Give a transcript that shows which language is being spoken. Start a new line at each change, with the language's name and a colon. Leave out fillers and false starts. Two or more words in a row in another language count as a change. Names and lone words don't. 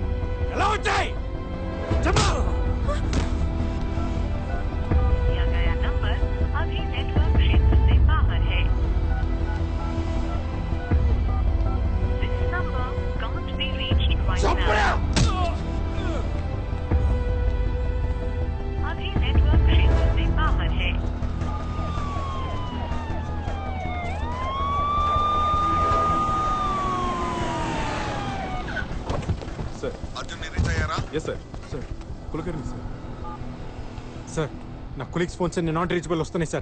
Telugu: చెప్పు.
Hindi: दिया गया नंबर अभी नेटवर्क क्षेत्र से बाहर है.
English: This number can't be reached right now.
Hindi: अभी नेटवर्क क्षेत्र से बाहर है.
Telugu: సార్ అర్జున్ రీచ్ అయ్యారా?
English: yes sir.
Telugu: సార్ కులకర్ణి సార్. సార్ నా
English: colleagues phones not reachable
Telugu: వస్తున్నాయి సార్.